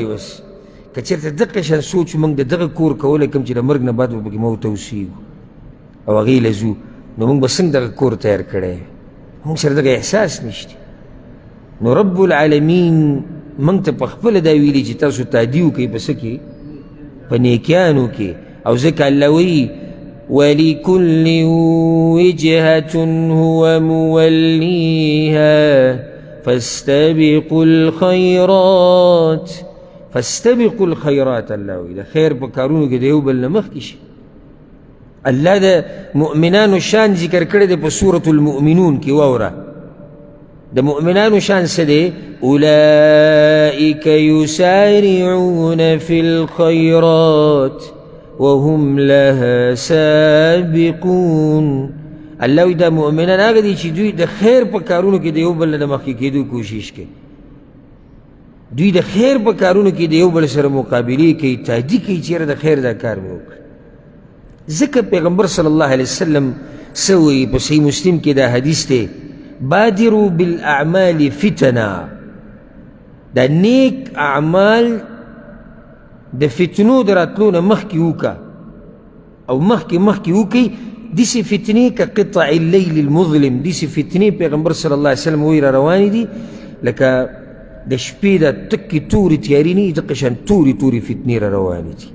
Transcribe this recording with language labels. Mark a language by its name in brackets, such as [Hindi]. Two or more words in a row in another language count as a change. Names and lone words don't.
[Pashto] بس که چېرته دقه شان سوچ موږ د دغه کور کولی کوم چې د مرګ نه بعد به پکې موږ ته اوسېږو او هغې له ځو، نو موږ به څنګه دغه کور تیار کړی؟ موږ سره دغه احساس نشته. نو [Arabic] رب العالمین [Pashto] موږ ته په خپله دا ویلي چې تاسو تادي وکئ په څه کې؟ په نیکیانو کې. او ځکه الله وایي [Arabic] ولكل وجهة هو موليها فاستبقوا الخيرات. فاستبقوا الخيرات [Pashto] الله وایي د خیر په کارونو کې د یو بل نه مخکې شي. الله د مؤمنانو شان ذکر کړی دی په سورة المؤمنون کې. واوره د مؤمنانو شان څه دی؟ [Arabic] اولئک یسارعون فی الخیرات وهم لها سابقون. [Pashto] الله وایي دا مؤمنان هغه دي چې دوی د خیر په کارونو کې د یو بل نه د مخکې کېدو کوشش کوي، دوی د خیر په کارونو کې د یو بل سره مقابلې کوي، تهدید کوي چې یاره د خیر دا کار مې وکړه. ځکه پیغمبر [Arabic] صلی الله علیه وسلم [Pashto] څه وایي په صحیح مسلم کې دا حدیث دی [Arabic] بادروا بالاعمال فتنا. [Pashto] دا نیک اعمال د فتنو د راتلو نه مخکې وکړه او مخکې وکړئ. داسې فتنې که [Arabic] قطع اللیل المظلم، [Pashto] داسې فتنې پیغمبر [Arabic] صلی الله علیه وسلم [Pashto] وایي را روانې دي لکه د شپې دا تکې تورې تیارې نه وي دقه شان تورې فتنې را روانې دي.